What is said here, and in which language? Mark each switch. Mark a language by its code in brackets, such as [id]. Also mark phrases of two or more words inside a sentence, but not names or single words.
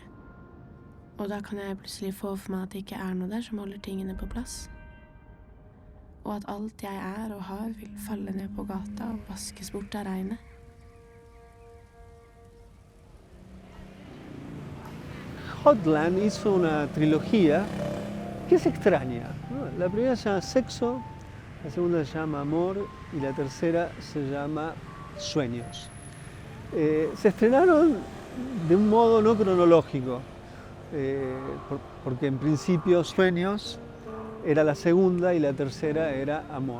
[no] Og da kan jeg plutselig få for meg at det ikke noe der som holder tingene på plass. Og at alt jeg og har vil falle ned på gata og vaskes bort av regnet. [es] Hotland hizo una trilogía que es extraña, ¿no? La primera se llama Sexo, la segunda se llama Amor y la tercera se llama Sueños. Se estrenaron de un modo no cronológico, porque en principio Sueños era la segunda y la tercera era Amor.